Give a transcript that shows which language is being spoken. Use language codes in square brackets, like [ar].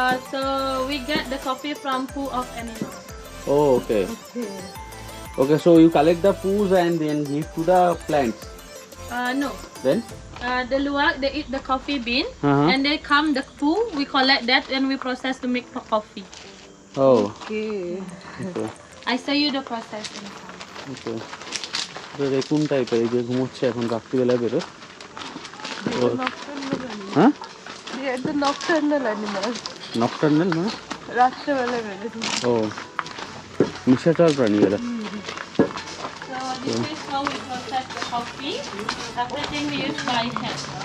[en] So we get the coffee from poo of animals. Oh okay Okay. Okay, so you collect the poos and then give to the plants, No. Then The luwak they eat the coffee bean, Uh-huh. and they come the poo. We collect that and we process to make coffee. Oh Okay. Okay I show you the process inside. [bn] ওকে, তো raccoon টাইপের, এই যে ঘুমোচ্ছে এখন রাত্রিবেলা বেরো। [en] They are nocturnal animals. [bn] হ্যাঁ, [en] They are the nocturnal animals. [bn] Nocturnal মানে? রাত্রেবেলা বেরোয়। ও, নিশাচর প্রাণী এরা। [en] So this is how we process the coffee. Everything we use by hand.